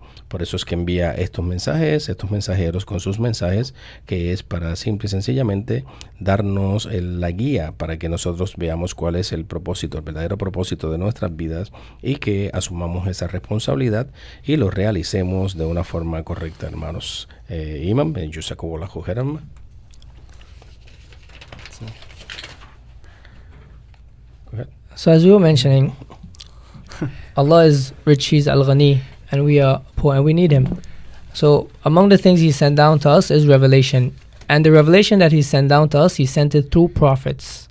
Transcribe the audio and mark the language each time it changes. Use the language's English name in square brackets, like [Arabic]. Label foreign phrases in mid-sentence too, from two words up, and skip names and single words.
[Spanish] Por eso es que envía estos mensajeros con sus mensajes, que es para simple y sencillamente darnos la guía para que nosotros veamos cuál es el propósito, el verdadero propósito de nuestras vidas, y que asumamos esa responsabilidad y lo realicemos de una forma correcta, hermanos. [Arabic] Imam, جزاك الله خيرا. [English] So as we were mentioning, Allah is rich, He's al-ghani, and we are poor and we need Him. So among the things He sent down to us is revelation. And the revelation that He sent down to us, He sent it through prophets.